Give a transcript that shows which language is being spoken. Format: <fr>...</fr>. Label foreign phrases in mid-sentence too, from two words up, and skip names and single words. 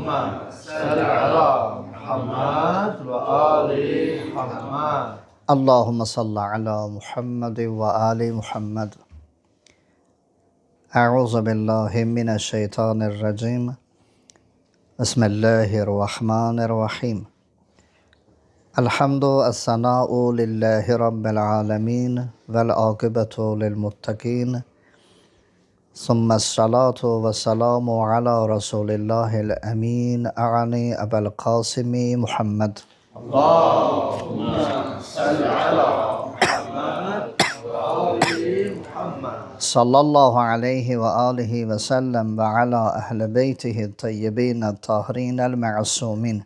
<ar>صل على محمد وآل محمد. اللهم صل على محمد وآل محمد. أعوذ بالله من الشيطان الرجيم. بسم الله الرحمن الرحيم. الحمد الثناء لله رب العالمين والعاقبة للمتقين. ثم الصلاة والسلام على رسول الله الأمين أعني أبي القاسم محمد. اللهم صل على محمد وآل محمد. صلى الله عليه وآله وسلم وعلى أهل بيته الطيبين الطاهرين المعصومين.</ar>